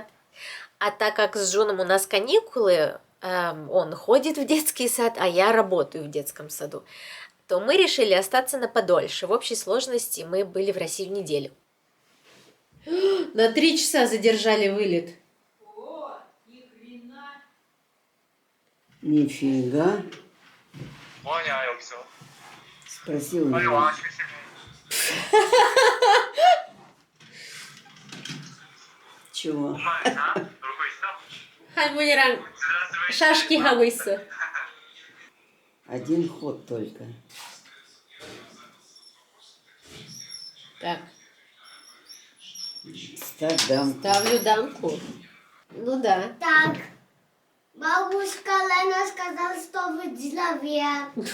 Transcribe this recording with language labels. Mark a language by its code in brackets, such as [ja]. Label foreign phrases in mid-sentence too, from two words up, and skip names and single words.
[ru] А так как с Джуном у нас каникулы, он ходит в детский сад, а я работаю в детском саду, то мы решили остаться на подольше. В общей сложности мы были в России неделю. На 3 часа задержали вылет. Нифига. [ko] 뭐하냐 여기서? [ru] Спросил [ko] 빨리 [ru] меня. [ko] 와 실시간. [ru] Чего? [ko] 엄마 나 놀고 있어? 할머니랑 шашки 하고 있어. [ru] Один ход только. Так, Ставь дамку. ставлю дамку. Ну да. Так. Бабушка Лена сказала, что вы деловые.